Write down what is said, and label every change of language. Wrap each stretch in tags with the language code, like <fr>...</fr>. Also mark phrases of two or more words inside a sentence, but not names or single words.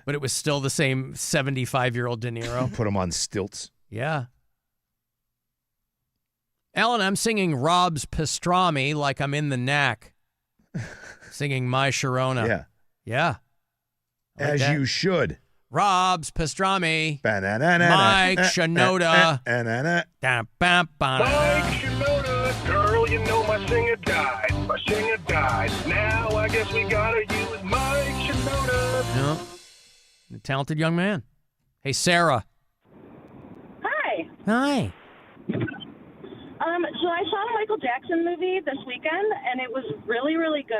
<en>But it was still the same 75-year-old De Niro. Put him on stilts. Yeah. Alan, I'm singing Rob's Pastrami like I'm in the knack. Singing My Sharona. Yeah. Yeah. Like As that. you should. Rob's Pastrami. Ba-na-na-na-na. Mike Shinoda. Mike Shinoda, girl, you know my singer died. My singer died. Now I guess we gotta use Mike Shinoda. No. A talented young man. Hey, Sarah. Hi. Hi. So I saw the Michael Jackson movie this weekend, and it was really, really good.</en>